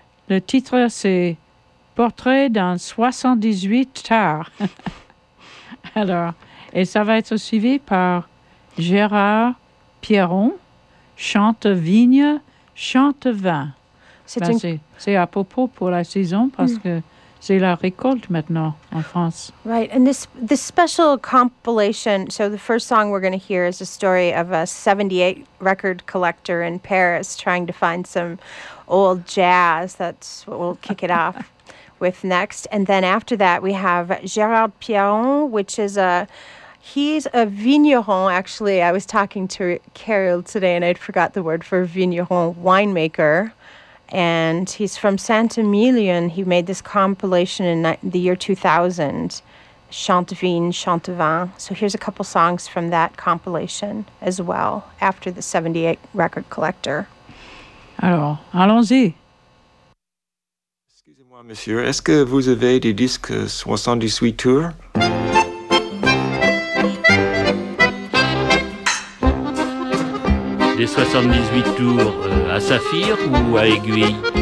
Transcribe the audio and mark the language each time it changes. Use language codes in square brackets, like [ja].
[fr] Le titre, c'est portrait d'un 78 tard. Alors, et ça va être suivi par Gérard Pierron, chante vigne, chante vin. C'est à propos pour la saison parce que c'est la récolte maintenant en France. [en] Right, and this special compilation, so the first song we're going to hear is a story of a 78 record collector in Paris trying to find some old jazz. That's what we'll kick it off with next. And then after that, we have Gérard Pierron, which is he's a vigneron, actually. I was talking to Carol today and I'd forgot the word for vigneron, winemaker. And he's from Saint-Emilion. He made this compilation in the year 2000, Chante Vigne, Chante Vin. So here's a couple songs from that compilation as well, after the 78 record collector. [fr] Alors, allons-y. Excusez-moi, monsieur, est-ce que vous avez des disques 78 tours? Des 78 tours à saphir ou à aiguille?